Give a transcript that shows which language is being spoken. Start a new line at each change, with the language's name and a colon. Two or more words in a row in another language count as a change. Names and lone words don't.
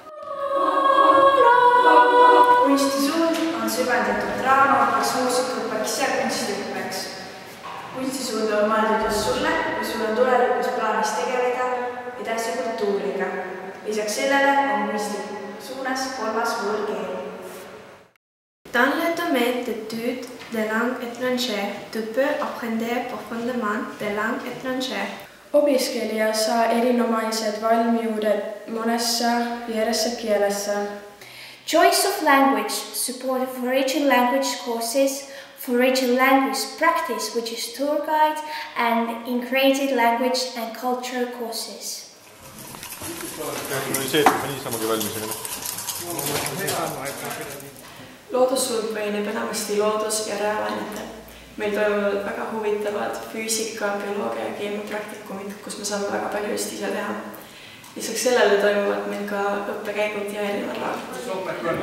Estonian: Kunstisuund on süvendatud draama, kas muusikaõppeks ja kunstiõppeks. Kunstisuund on mõeldud just sulle, kui sul on tulevikus plaanis tegeleda edasi kultuuriga. Lisaks sellele on kunstisuunas 3. võõrkeel.
French: Dans le domaine d'études des langues étrangères, tu peux apprendre profondément des langues étrangères.
Finnish: Opiskelija saa erinomaised valmiudet monessa vieressä kielessä.
English: Choice of language support foreign language courses, foreign language practice, which is tour guide, and integrated language and cultural courses.
Estonian: Loodussuund põhineb enamasti loodus- ja reaalainetel. Meil toimuvad väga huvitavad füüsika, bioloogia ja keemiapraktikumid, kus me saame väga palju just ise teha. Lisaks sellele toimuvad meil ka õppekäigud ja erinevad laagrid.